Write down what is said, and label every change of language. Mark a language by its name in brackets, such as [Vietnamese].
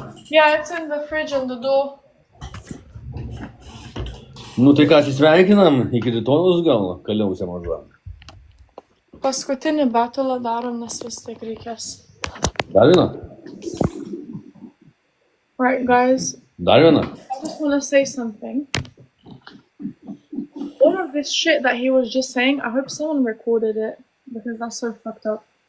[English] Yeah, it's in the fridge on the door. [Lithuanian] Nu tai ką, atsisveikinam, iki rytojus gal, kaliausia maža. Paskutinį batulą darom, nes vis tiek reikės. Dar viena? [English] Right, guys. [Lithuanian] Dar viena? [English] I just want to say something. All of this shit that he was just saying, I hope someone recorded it, because that's so fucked up.